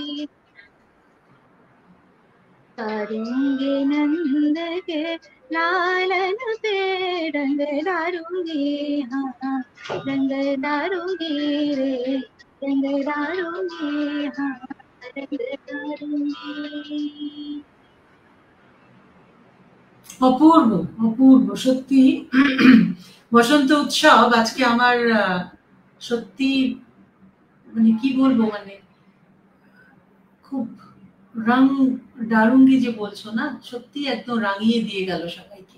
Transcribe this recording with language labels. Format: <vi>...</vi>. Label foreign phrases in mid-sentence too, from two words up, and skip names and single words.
<hi>डालूंगी नंद के लालन पे, रंग डालूंगी, हाँ रंग डालूंगी रे, रंग डालूंगी, हाँ रंग डालूंगी।</hi> <bn>অপূর্ব অপূর্ব সত্যি। বসন্ত উৎসব আজকে আমার সত্যি মানে কি বলবো, মানে খুব</bn> <hi>रंग डालूंगी</hi> <bn>যে বলছো না, সত্যি একদম রাঙিয়ে দিয়ে গেল সবাইকে।</bn>